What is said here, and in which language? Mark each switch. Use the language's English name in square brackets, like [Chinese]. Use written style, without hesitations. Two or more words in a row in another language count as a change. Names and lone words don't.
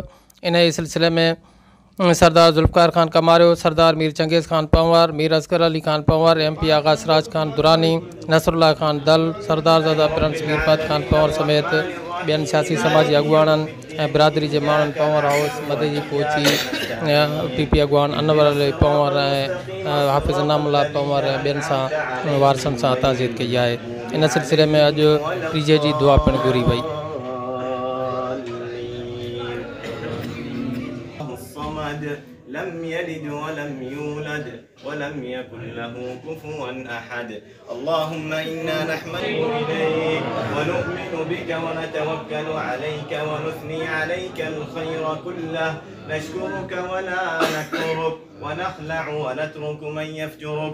[Sindhi] इन ई सिलसिले में सरदार ज़ुल्फ़कार ख़ान कमारियो, सरदार मीर चंगेज़ ख़ान पंवर, मीर असगर अली ख़ान पंवर, MP आगा सराज ख़ान दुरानी, नसरुल्लाह ख़ान दल, सरदार ज़ादा प्रिंस मीर फ़ाद ख़ान पंवर समेत ॿियनि सियासी समाजी अगुवाणनि ऐं बिरादरी जे माण्हुनि पंवर हाउस मदे जी पहुची पीपी अगवान अनवर अली पंवर ऐं हाफ़िज़ इनामुल्लाह पंवर ऐं ॿियनि सां वारसनि सां ताज़ियत कई आहे। इन सिलसिले में अॼु टीजे जी दुआ पिणु घुरी वई। [Arabic] لم يلد ولم يولد ولم يكن له كفوا أحد. اللهم إنا نحمدك إليك ونؤمن بك ونتوكل عليك ونثني عليك الخير كله، نشكرك ولا نكفرك ونخلع ونترك من يفجرك.